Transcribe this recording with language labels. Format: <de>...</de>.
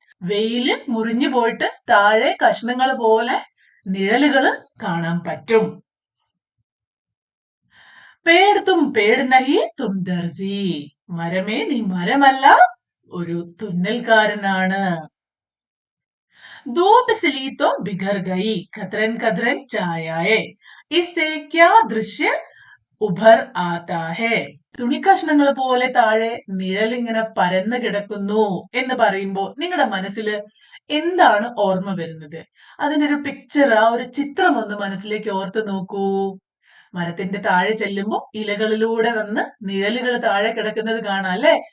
<ml>വെയില് മുറിഞ്ഞു പോയിട്ട് താഴെ കഷ്ണങ്ങൾ പോലെ നിഴലുകള് കാണാൻ പറ്റും.</ml> <hi>പേട് തും പേട് നഹി തും ദർജി.</hi> <ml>മരമേ, നീ മരമല്ല, ഒരു തുന്നൽക്കാരനാണ്.</ml> <hi>धूप सिली तो बिखर गई कतरन कतरन छायाए, इससे क्या दृश्य ഉഭർ ആതാ ഹേ.</hi> <ml>തുണിക്കഷ്ണങ്ങൾ പോലെ താഴെ നിഴലിങ്ങനെ പരന്നു കിടക്കുന്നു എന്ന് പറയുമ്പോൾ നിങ്ങളുടെ മനസ്സിൽ എന്താണ് ഓർമ്മ വരുന്നത്? അതിന്റെ ഒരു പിക്ചർ, ആ ഒരു ചിത്രം ഒന്ന് മനസ്സിലേക്ക് ഓർത്ത് നോക്കൂ. മരത്തിന്റെ താഴെ ചെല്ലുമ്പോൾ ഇലകളിലൂടെ വന്ന് നിഴലുകൾ താഴെ കിടക്കുന്നത് കാണാം അല്ലെ?</ml>